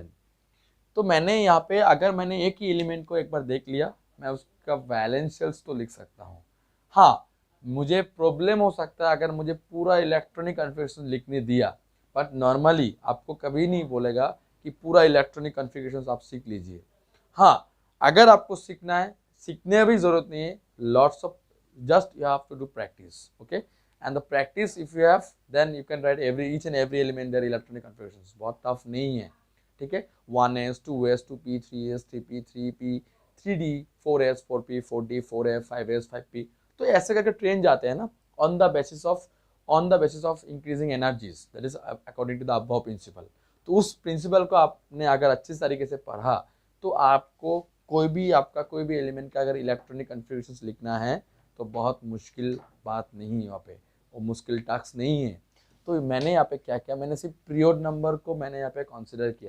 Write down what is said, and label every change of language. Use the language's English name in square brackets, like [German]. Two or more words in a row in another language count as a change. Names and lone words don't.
[Hindi] तो मैंने यहाँ पे अगर मैंने एक ही एलिमेंट को एक बार देख लिया, मैं उसका [English] valence shells [Hindi] तो लिख सकता हूँ। हाँ, मुझे प्रॉब्लम हो सकता है अगर मुझे पूरा [English] electronic configuration [Hindi] लिखने दिया, [English] but normally [Hindi] आपको कभी नहीं बोलेगा कि पूरा [English] electronic configuration [Hindi] आप सीख लीजिए। हाँ, अगर आपको सीखना है, सीखने भी ज़रूरत नहीं है, [English] lots of just you have to do practice. okay, and the practice if you have, then you can write each and every element their electronic configuration. [Hindi] बहुत टफ नहीं है। ठीक है, 1s, 2s, 2p, 3s, 3p, 3p, 3d, 4s, 4p, 4d, 4f, 5s, 5p, तो ऐसे करके ट्रेन जाते हैं ना, [English] on the basis of increasing energies, that is according to the above principle. [Hindi] तो उस प्रिंसिपल को आपने अगर अच्छी तरीके से पढ़ा तो आपको कोई भी एलिमेंट का अगर [English] electronic configurations [Hindi] लिखना है तो बहुत मुश्किल बात नहीं है, वहाँ पे वो मुश्किल टास्क नहीं है। तो मैंने यहाँ पे क्या किया, मैंने सिर्फ [English] period number [Hindi] को मैंने यहाँ पे कंसिडर किया।